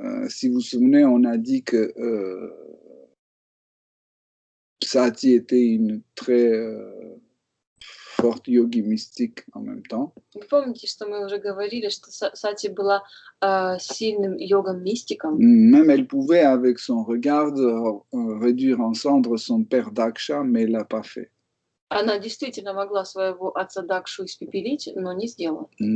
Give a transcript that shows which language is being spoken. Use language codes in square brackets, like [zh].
[fr] Si vous vous souvenez, on a dit que Sati était une très forte yogi mystique en même temps. [ru] Вы помните, что мы уже говорили, что Сати была сильным йогом-мистиком. [fr] Même elle pouvait, avec son regard, réduire en cendres son père Daksha, mais elle l'a pas fait. [ru] Она действительно могла своего отца Дакшу испепелить, но не сделала.